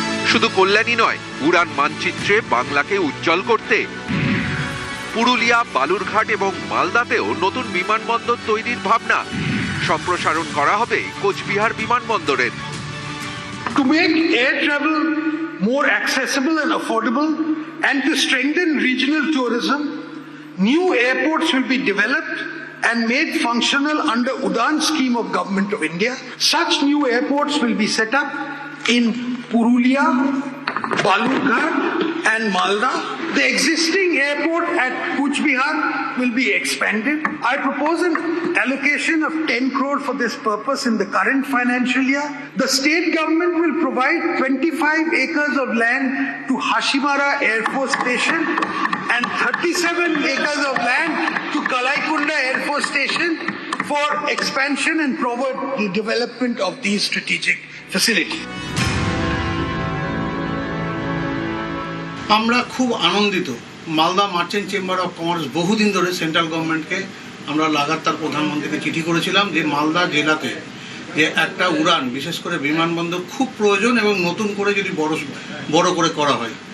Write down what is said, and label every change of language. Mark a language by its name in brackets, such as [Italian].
[Bangla] শুধু কল্যাণী নয়, উড়ান মানচিত্রে বাংলাকে উজ্জ্বল করতে পুরুলিয়া, বালুরঘাট এবং মালদাতেও নতুন বিমানবন্দর তৈরির ভাবনা। সম্প্রসারণ করা হবে কোচবিহার বিমানবন্দরের। [English] To make air travel more accessible and affordable and to strengthen regional tourism, new airports will be developed and made functional under Udan scheme of Government of India. Such new airports will be set up in Purulia, Balurghat and Malda. The existing airport at Kuch Bihar will be expanded. I propose an allocation of 10 crore for this purpose in the current financial year. The state government will provide 25 acres of land to Hashimara Air Force Station and 37 acres of land to Kalaikunda Air Force Station for expansion and forward development of these strategic facilities. [Bangla] আমরা খুব আনন্দিত। Malda merchant chamber of commerce বহুদিন ধরে central গভর্নমেন্টকে আমরা লাগাতার প্রধানমন্ত্রীকে চিঠি করেছিলাম যে মালদা জেলাতে যে একটা উড়ান, বিশেষ করে বিমানবন্দর খুব প্রয়োজন এবং নতুন করে যদি বড় করে করা হয়।